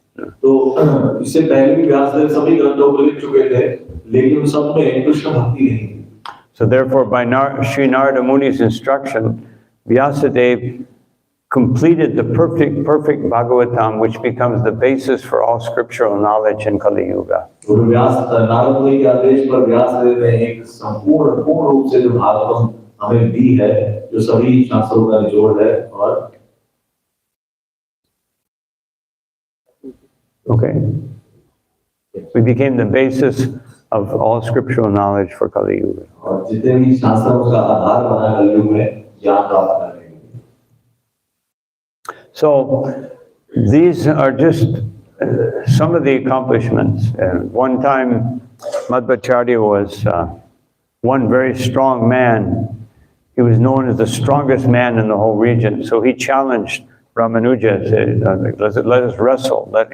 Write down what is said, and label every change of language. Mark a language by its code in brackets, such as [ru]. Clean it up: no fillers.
[hi] तो इससे पहले भी व्यासदेव सभी ग्रंथों को लिख चुके थे, लेकिन सब में कृष्ण भक्ति नहीं थी. [en] So therefore, by Sri Narada Muni's instruction, Vyasadeva completed the perfect Bhagavatam, which becomes the basis for all scriptural knowledge in Kali Yuga. [hi] तो नारद मुनि के आदेश पर व्यासदेव ने एक पूर्ण रूप से जो भागवतम हमें दी है, जो सभी शास्त्रों का निचोड़ है और [en] Okay. We became the basis of all scriptural knowledge for Kali Yuga. [hi] और जितने भी शास्त्रों का आधार बना कलयुग में ज्ञान प्राप्त करने के लिए। [en] So these are just some of the accomplishments. One time Madhvacarya was one very strong man. He was known as the strongest man in the whole region. So he challenged Ramanuja, said, let us wrestle.